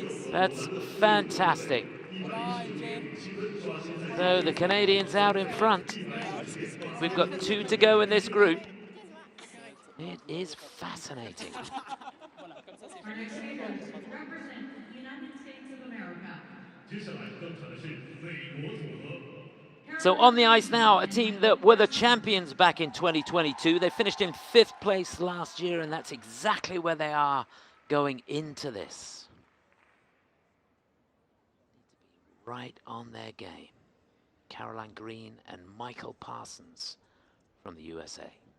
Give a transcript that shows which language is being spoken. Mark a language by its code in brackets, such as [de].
[en] That's fantastic. So the Canadians out in front. We've got 2 to go in this group. It is fascinating. Our next skaters represent the United States of America. [zh] 接下来登场的是美国组合。 [en] So on the ice now, a team that were the champions back in 2022. They finished in 5th place last year, and that's exactly where they are going into this. Right on their game. Caroline Green and Michael Parsons from the USA.